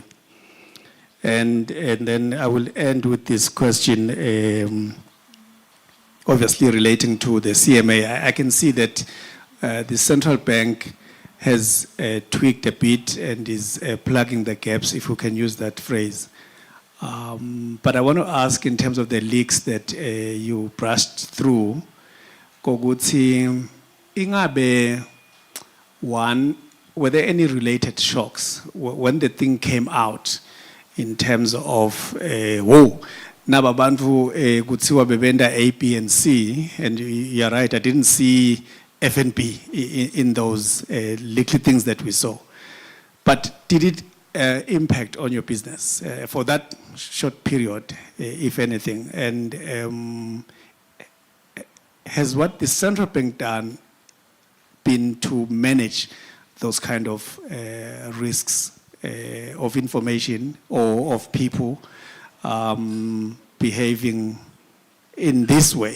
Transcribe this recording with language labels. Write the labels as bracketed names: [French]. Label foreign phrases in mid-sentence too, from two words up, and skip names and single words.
[English] And then I will end with this question, obviously relating to the CMA. I can see that the central bank has tweaked a bit and is plugging the gaps, if we can use that phrase. But I want to ask in terms of the leaks that you brushed through, [Swati] koguthi ingabe one, [English] were there any related shocks when the thing came out in terms of, whoa, [Swati] nababantu kuthiwa bebenda [English] A, B, and C, and you're right, I didn't see FNB in those little things that we saw. But did it impact on your business for that short period, if anything? And has what the central bank done been to manage those kind of risks of information or of people behaving in this way?